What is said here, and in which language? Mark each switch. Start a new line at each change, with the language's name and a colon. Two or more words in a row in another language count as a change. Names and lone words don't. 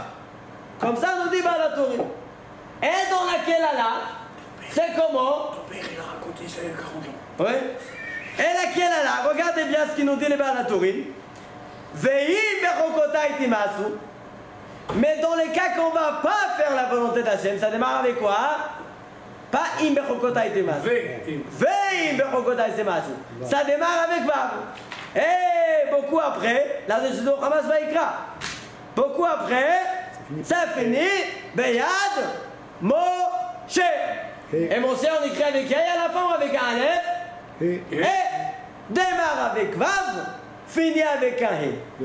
French: Comme ça nous dit Baal-Torim. Et dans laquelle là, c'est comment? Ton père, il a raconté ça il y a 40 ans. Oui. Et laquelle là, regardez bien ce qu'il nous dit les Baal-Torim.
Hebrew: ואם בחוקותי תמאסו.
French: Mais dans les cas qu'on ne va pas faire la volonté d'Hachem, ça démarre avec quoi?
Hebrew: Pas אם בחוקותי תמאסו. ואם בחוקותי תמאסו.
French: Ça démarre avec Vav. Et beaucoup après, la décision de Chumash Vayikra. Beaucoup après, ça finit
Hebrew: ביד משה.
French: Et Moshe, on écrit avec Yah à la fin ou avec un Aleph? Et démarre avec Vav, finit avec un He.